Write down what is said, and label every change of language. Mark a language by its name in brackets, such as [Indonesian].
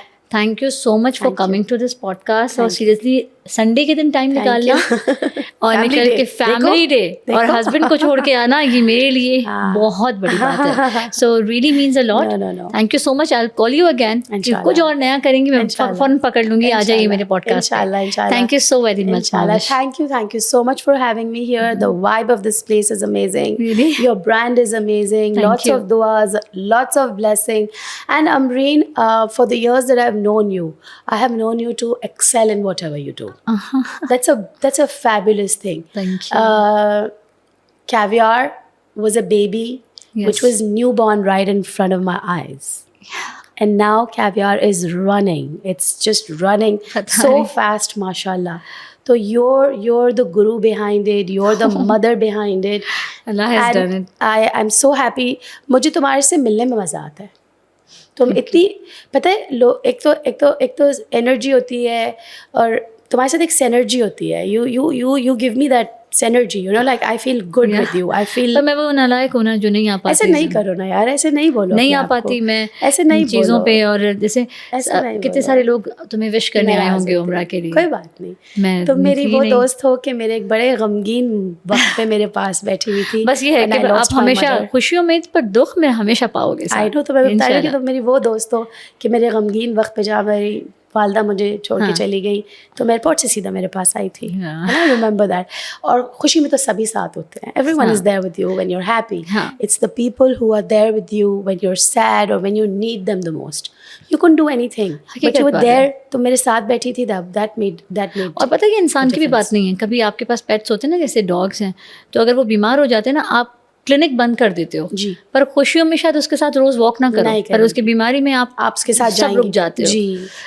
[English] Thank you so much for coming to this podcast. [Urdu] اور seriously Sunday کے دن time نکالنا اور نکل کے فیملی ڈے اور ہسبینڈ کو چھوڑ کے آنا, یہ میرے لیے بہت بڑی بات ہے. [English] So really means a lot. Thank you so much. I will call you again. [Urdu] کچھ اور نیا کریں گی میں فوراً پکڑ لوں گی, آ جائیے میرے pod cost. [English] Thank you so very much. Thank you so much for having me here. The vibe of this place is amazing. Really? Your brand is amazing. Lots of duas, lots of blessing. And Amreen, for the years that I've known you, I have known you to excel in whatever you do. That's a fabulous thing. Thank you. Caviar was a baby, which was newborn right in front of my eyes. And now Caviar is running. It's just running so fast, mashallah. So you're the guru behind it. You're the mother behind it. Allah has done it. I'm so happy. [Urdu] مجھے تمہارے سے ملنے میں مزہ آتا ہے. تم اتنی پتہ ہے ایک تو انرجی ہوتی ہے, اور تمہارے ساتھ ایک سینرجی ہوتی ہے. [English] You give me that synergy, you know, like I feel good with you. I feel [Urdu] پر میں وہ نالائق ہوں نا جو نہیں آ پاتی. ایسے نہیں کرو نا یار, ایسے نہیں بولو, نہیں آ پاتی میں ایسے نہیں چیزوں پہ. اور جیسے کتنے سارے لوگ تمہیں وش کرنے آئے ہوں گے عمرہ کے لیے. کوئی بات نہیں, تم میری وہ دوست ہو کہ میرے ایک بڑے غمگین وقت پہ میرے پاس بیٹھی ہوئی تھی. بس یہ ہے کہ آپ ہمیشہ خوشیوں میں پر دکھ میں ہمیشہ پاؤ گے. [English] I know, [Urdu] تو میں بتا رہی ہوں کہ تم میری وہ دوست ہو کہ میرے غمگین وقت پہ جہاں میری والدہ مجھے چھوڑ کے چلی گئی تو ایئرپورٹ سے سیدھا میرے پاس آئی تھی. [English] I remember that. [Urdu] اور خوشی میں تو سبھی ساتھ ہوتے ہیں. [English] Everyone is there with you when you are happy. It's the people who are there with you when you are sad اور when you need them the most. You can do anything but you are there. [Urdu] تم میرے ساتھ بیٹھی تھی, [English] That made. [Urdu] اور پتہ ہے کہ انسان کی بھی بات نہیں ہے. کبھی آپ کے پاس پیٹس ہوتے ہیں نا, جیسے ڈاگس ہیں, تو اگر وہ بیمار ہو جاتے ہیں نا, آپ کلینک بند کر دیتے ہو جی, پر خوشیوں میں شاید اس کے ساتھ روز واک نہ کرو, پر اس کی بیماری میں آپ اس کے ساتھ سب رک جاتے ہو جی.